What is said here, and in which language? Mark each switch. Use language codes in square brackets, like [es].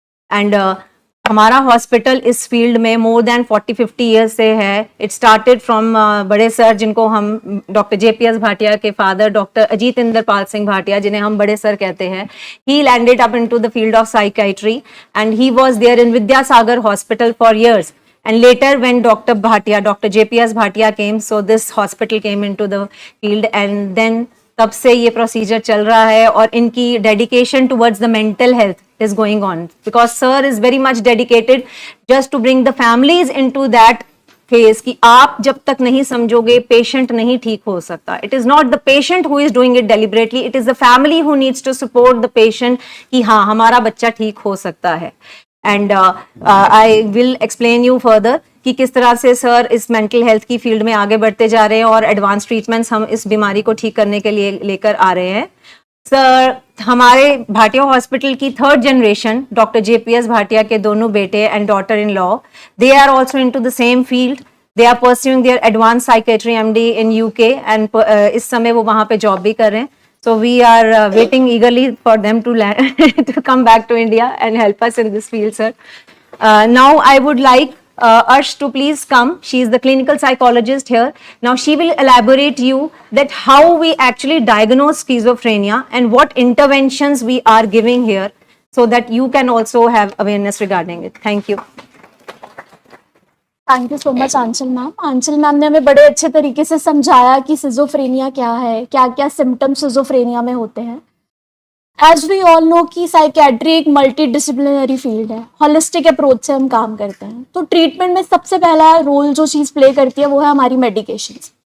[hi] And हमारा hospital इस field में [en] more than [hi] 40-50 ईयर्स से है। [en] it started from [hi] बड़े सर जिनको हम डॉक्टर JPS भाटिया के फादर [en] doctor Ajit Inder Pal Singh Bhatia, [hi] जिन्हें हम बड़े सर कहते हैं, [en] He landed up into the field of psychiatry and he was there in Vidyasagar hospital for years. And later when Dr. JPS Bhatia came, so this hospital came into the field and then [hi] तब से ये procedure चल रहा है और इनकी [en] dedication towards the mental health is going on because sir is very much dedicated just to bring the families into that [hi] phase कि आप जब तक नहीं समझोगे पेशेंट नहीं ठीक हो सकता. [en] it is not the patient who is doing it deliberately, it is the family who needs to support the patient [hi] कि हाँ हमारा बच्चा ठीक हो सकता है. [en] and I will explain you further [hi] कि किस तरह से सर इस मेंटल हेल्थ की फील्ड में आगे बढ़ते जा रहे हैं और एडवांस ट्रीटमेंट्स हम इस बीमारी को ठीक करने के लिए लेकर आ रहे हैं. सर हमारे भाटिया हॉस्पिटल की third generation doctor JPS Bhatia के दोनों बेटे and daughter in law, [en] They are also into the same field. They are pursuing their advance psychiatry MD in UK and [hi] इस समय वो वहाँ पे जॉब भी कर रहे हैं. [en] So we are waiting eagerly for them to land, to come back to India and help us in this field, sir. Now I would like Arsh to please come. She is the clinical psychologist here. Now she will elaborate you that how we actually diagnose schizophrenia and what interventions we are giving here so that you can also have awareness regarding it. Thank you. Thank you so much Aanchal ma'am. [hi] Aanchal ma'am ने हमें बड़े अच्छे तरीके से समझाया कि schizophrenia क्या है, क्या क्या सिम्टम्स सिजोफ्रेनिया में होते हैं. [en] as we all know [hi] कि साइकेट्री एक मल्टी डिसिप्लिनरी फील्ड है, हॉलिस्टिक अप्रोच से हम काम करते हैं. तो ट्रीटमेंट में सबसे पहला रोल जो चीज़ प्ले करती है वो है हमारी मेडिकेशंस.